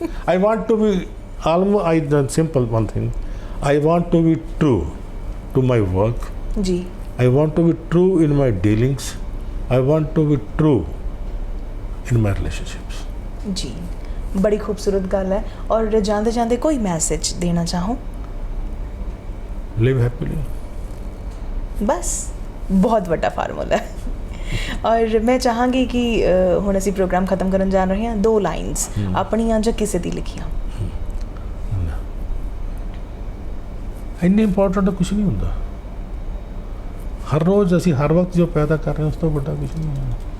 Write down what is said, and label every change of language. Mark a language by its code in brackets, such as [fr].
[en] I want to be simple one thing, I want to be true to my work [hi] ji, [en] I want to be true in my dealings, I want to be true in my relationships। [hi] जी, बड़ी खूबसूरत गल है। और जाते जाते कोई message देना चाहो? [en] live happily। [hi] बस बहुत बड़ा फार्मूला है। [pa] ਔਰ ਮੈਂ ਚਾਹਾਂਗੀ ਕਿ ਹੁਣ ਅਸੀਂ ਪ੍ਰੋਗਰਾਮ ਖਤਮ ਕਰਨ ਜਾ ਰਹੇ ਹਾਂ, 2 ਲਾਈਨਸ ਆਪਣੀਆਂ ਜਾਂ ਕਿਸੇ ਦੀ ਲਿਖੀਆਂ। ਇੰਨੇ ਇੰਪੋਰਟੈਂਟ ਕੁਝ ਨਹੀਂ ਹੁੰਦਾ। ਹਰ ਰੋਜ਼ ਅਸੀਂ ਹਰ ਵਕਤ ਜੋ ਪੈਦਾ ਕਰ ਰਹੇ ਹਾਂ ਉਸ ਤੋਂ ਵੱਡਾ ਕੁਝ ਨਹੀਂ ਹੈ।